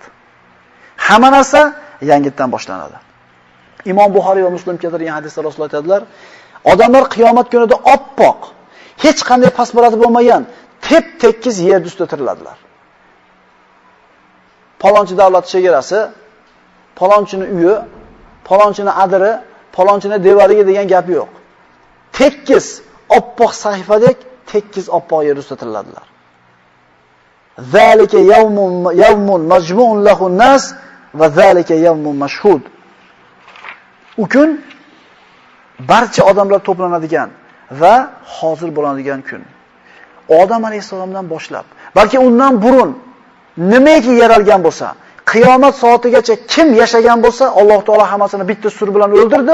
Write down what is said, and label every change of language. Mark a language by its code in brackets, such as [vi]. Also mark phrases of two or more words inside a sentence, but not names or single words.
[uz] Hamma narsa yangitdan boshlanadi. Imom Buxoriy va Muslim keltirgan hadisda Rasululloh aytadilar, odamlar qiyomat kunida oppoq, hech qanday pasparati bo'lmagan tep-tekis yer ustida tiriladilar. Palonchi davlat chegarasi, palonchini uyi, palonchini adiri, palonchini devoriga degan gap yo'q. Tekis oppoq sahifadek tekis oppoq yer ustida tiriladilar. [ar] ذلك يوم مجموع له الناس وذلك يوم مشهود. [uz] U kun barcha odamlar to'planadigan va hozir bo'ladigan kun. Odam alayhisalomdan boshlab, balki undan burun nimaiki yaralgan bo'lsa, qiyomat soatigacha kim yashagan bo'lsa, Alloh taolo hammasini bitta sur bilan o'ldirdi.